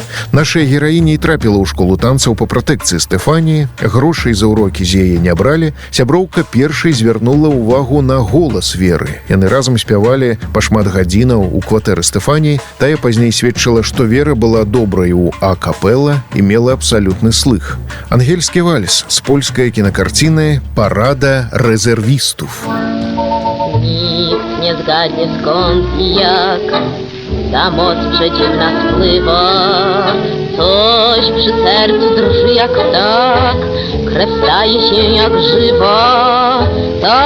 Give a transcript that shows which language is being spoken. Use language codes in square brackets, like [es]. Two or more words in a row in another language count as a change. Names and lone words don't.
[be] Нашая гераіня і трапіла ў школу танцаў па пратэкцыі Стэфаніі, грошай за урокі з яе не бралі, сяброўка першай звярнула ўвагу на голас Веры. Яны разам спявалі па шмат гадзінаў у кватэры Стэфаніі, тая пазней сведчыла, што Вера была добрай у а-капэла і мела абсалютны слых. Ангельскі вальс з польскай кінакарціны «Парада рэзервістów». [pl] Nikt nie zgadnie skąd i jak ta moc przeciwna spływa. Coś przy sercu drży jak ptak, krew staje się jak żywa.